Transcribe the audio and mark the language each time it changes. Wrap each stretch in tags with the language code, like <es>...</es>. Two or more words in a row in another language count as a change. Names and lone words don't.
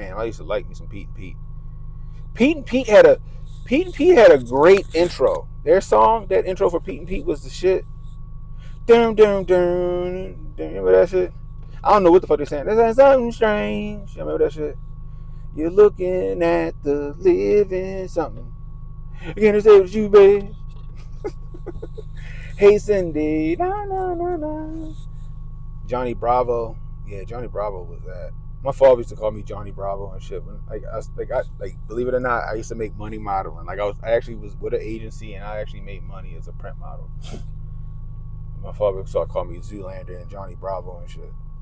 <en>I used to like me some Pete and Pete. Pete and Pete had a great intro. Their song, that intro for Pete and Pete was the shit. Dum dum dum. Remember that shit? I don't know what the fuck they're saying. That's something strange. You remember that shit? You're looking at the living something. I can't say what you, babe. Hey Cindy, na na na na. Johnny Bravo, yeah, Johnny Bravo was that. My father used to call me Johnny Bravo and shit. When, I believe it or not, I used to make money modeling. Like I actually was with an agency and I actually made money as a print model. My father started calling me Zoolander and Johnny Bravo and shit.</en>